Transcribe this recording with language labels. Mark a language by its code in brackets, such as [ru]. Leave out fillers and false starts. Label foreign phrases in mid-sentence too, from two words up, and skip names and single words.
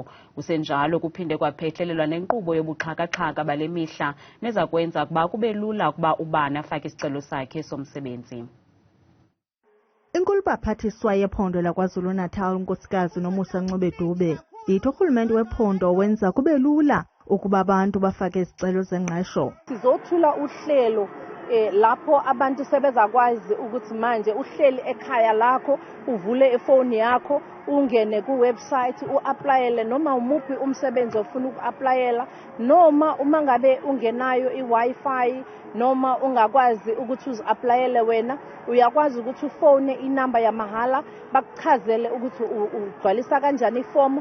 [xh] Kusenjalo kuphinde kwaphehlelelwa nenkqubo yobuxhaka-xhaka bale mihla neza kwenza ukuba kube lula ukuba ubani afake isicelo sakhe somsebenzi. Inkulu baphathiswa yephondo laKwaZulu-Natal unkosikazi Nomusa Ncube-Dube ithi urhulumente wephondo wenza kube lula ukuba abantu bafake izicelo zengqesho. [zu] Sizothula uhlelo lapho abantu sebezakwazi ukuthi manje uhleli ekhaya lakho uvule ifoni yakho ungene ku website uapplyele noma umuphi umsebenzi ofuna ukuapplyela noma uma ngabe ungenayo iWi-Fi noma ungakwazi ukuthi uziapplyele wena uyakwazi ukuthi ufone inamba yamahala bakuchazele ukuthi ugcwalisa kanjani iform.